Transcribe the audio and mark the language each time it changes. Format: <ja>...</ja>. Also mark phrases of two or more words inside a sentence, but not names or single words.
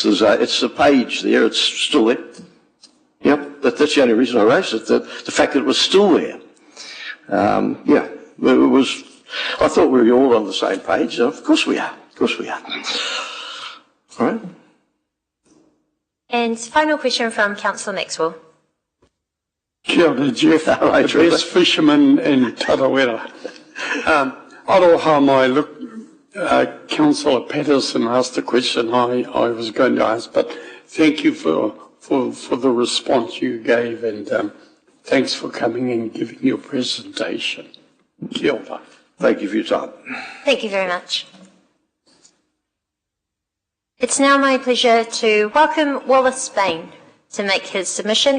<en>It's the page there. It's still there. Yep. That's the only reason I raised it. The fact that it was still there. It was. I thought we were all on the same page. Of course we are. Of course we are. All right. And final question from Councillor Maxwell.</en> <mi>Kia ora, Jeff.</mi> <en>The best fisherman in Tarawera.</en> <mi>Aroha mai,</mi> <en>look, Councillor Patterson asked the question I was going to ask, but thank you for the response you gave, and thanks for coming and giving your presentation.</en> <mi>Kia ora.</mi> <en>Thank you for your time. Thank you very much. It's now my pleasure to welcome Wallace Bain to make his submission.</en>